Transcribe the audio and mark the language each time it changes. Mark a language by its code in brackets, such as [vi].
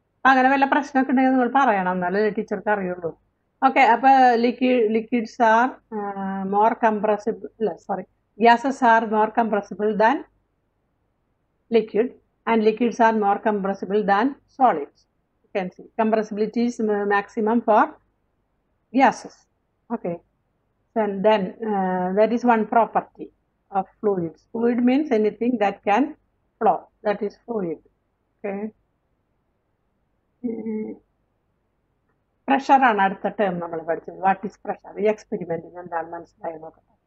[ml] അങ്ങനെ വല്ല പ്രശ്നമൊക്കെ ഉണ്ടെങ്കിൽ നിങ്ങൾ പറയണം, എന്നാലേ ടീച്ചർക്ക് അറിയുള്ളൂ. ഓക്കെ. [en] അപ്പൊ liquids are more compressible, അല്ല sorry, gases are more compressible than liquid, and liquids are more compressible than solids. You can see compressibility is maximum for gases. Okay, then that is one property of fluids. Fluid means anything that can flow, that is fluid. [ml] Okay, pressure ആണ് അടുത്ത term നമ്മൾ പഠിച്ചത്. [en] What is pressure? [ml] ഈ എക്സ്പെരിമെന്റിന് എന്താണ് മനസ്സിലായി നോക്കാം.